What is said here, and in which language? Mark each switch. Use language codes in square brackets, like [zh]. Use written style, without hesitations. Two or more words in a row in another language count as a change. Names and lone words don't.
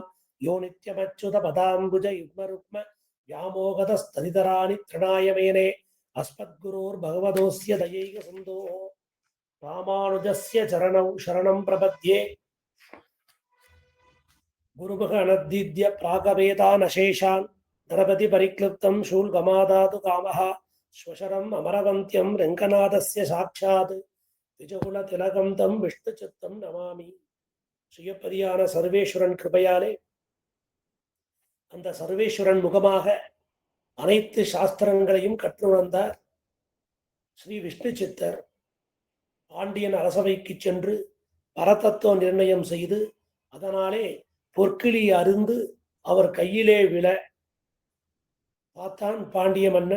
[sa] यो नित्यमच्युतपदाम्बुजयुग्मरुक्म व्यामोहतस्तदितराणि तृणाय मेने अस्मद्गुरोर्भगवतोऽस्य दयैकसिन्धोः रामानुजस्य चरणौ शरणं प्रपद्ये। गुरुमुख अनद्दिद्य प्रागवेदानशेषान् नरपतिपरिक्लृप्तं शूल्कमादातु कामः श्वशरम् अमरवन्त्यं रङ्गनाथस्य साक्षात् द्विजकुलतिलकं तं विष्णुचित्तं नमामि। [ta] சுயப்பதியான சர்வேஸ்வரன் கிருபையாலே அந்த சர்வேஸ்வரன் முகமாக அனைத்து சாஸ்திரங்களையும் கற்றுணர்ந்தார் ஸ்ரீ விஷ்ணு சித்தர். பாண்டியன் அரசவைக்கு சென்று பரதத்துவ நிர்ணயம் செய்து அதனாலே பொற்கிளி அருந்து அவர் கையிலே விழ பார்த்தான் பாண்டிய மன்னன்.